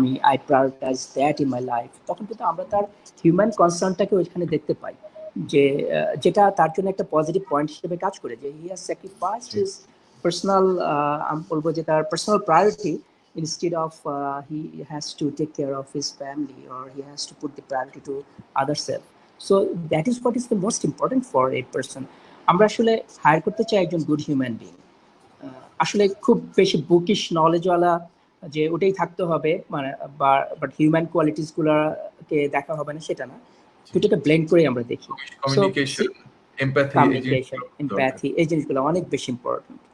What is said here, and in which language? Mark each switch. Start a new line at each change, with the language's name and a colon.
English: I prioritize that in my life,
Bangla: তখন কিন্তু আমরা তার হিউম্যান কনসার্নটাকে ওইখানে দেখতে পাই, যে যেটা তার জন্য একটা পজিটিভ পয়েন্ট হিসেবে কাজ করে, যে
English: he has sacrificed his personal,
Bangla: আমি বলবো যে তার personal priority,
English: instead of he has to take care of his family, or he has to put the priority to other self. So that is what is the most important for a person.
Bangla: আমরা আসলে higher করতে চাই একজন good human being, আসলে খুব বেশি bookish নলেজওয়ালা যে ওটাই থাকতে হবে, মানে বাট হিউম্যান কোয়ালিটিস গুলাকে দেখা হবে না সেটা না, দুটোকে ব্লেন্ড করে আমরা দেখি। কমিউনিকেশন, এমপ্যাথি, কমিউনিকেশন, এমপ্যাথি, এই জিনিসগুলো অনেক বেশি ইম্পর্টেন্ট।